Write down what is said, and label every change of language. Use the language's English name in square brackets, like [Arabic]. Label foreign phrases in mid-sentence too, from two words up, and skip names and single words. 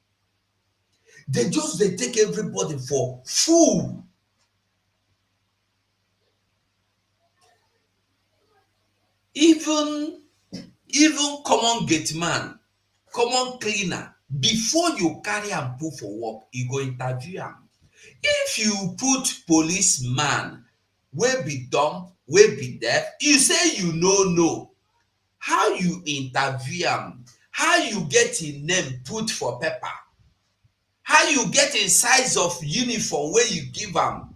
[Nigerian Pidgin] They take everybody for fool. Even common gate man, common cleaner, before you carry am put for work, you go interview am. If you put policeman wey be dumb, wey be deaf, you say you no know, how you interview am? How you get im name put for paper? How you get im size of uniform wey you give am?